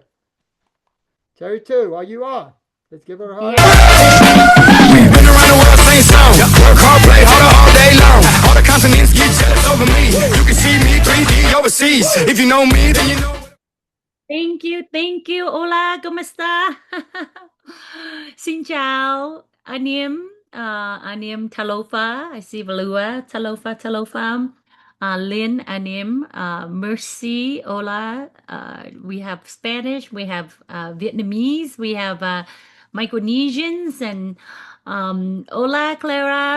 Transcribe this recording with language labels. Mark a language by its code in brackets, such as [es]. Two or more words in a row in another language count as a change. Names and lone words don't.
[en] Terry too, are you on? Let's give her a heart. Been around the world, same song. Work hard, play harder all day long. All the continents get jealous over me. You can see me 3D overseas. If you know me, then you know. Thank you. [es] Hola, ¿cómo está? [vi] Xin chào anh em [en] Talofa, I see Valua, Talofa, Lynn, [vi] anh em, [en] Mercy, hola. We have Spanish, we have Vietnamese, we have Micronesians and hola Clara.